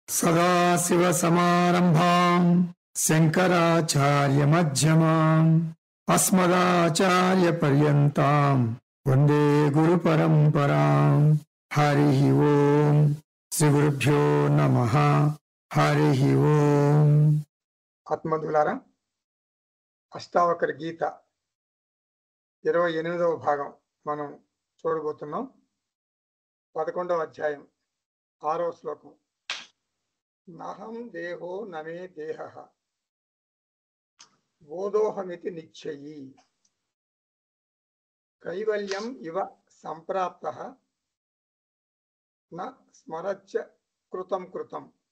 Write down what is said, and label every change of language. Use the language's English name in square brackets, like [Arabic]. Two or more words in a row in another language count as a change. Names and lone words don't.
[Sanskrit] सदाशिवसमारम्भां शङ्कराचार्यमध्यमाम् अस्मदाचार्यपर्यन्तां वन्दे गुरुपरम्पराम्। हरिः ओम्। श्रीगुरुभ्यो नमः। हरिः ओम्। [Telugu] ఆత్మధులారా అష్టావకర గీత 28వ భాగం మనం చూడబోతున్నాం. 11వ అధ్యాయం 6వ శ్లోకం. [Sanskrit] నహం దేహో నమే దేహః బోధోహమితి నిశ్చయీ కైవల్యం ఇవ సంప్రాప్తః న స్మరచ్చ కృతం కృతం.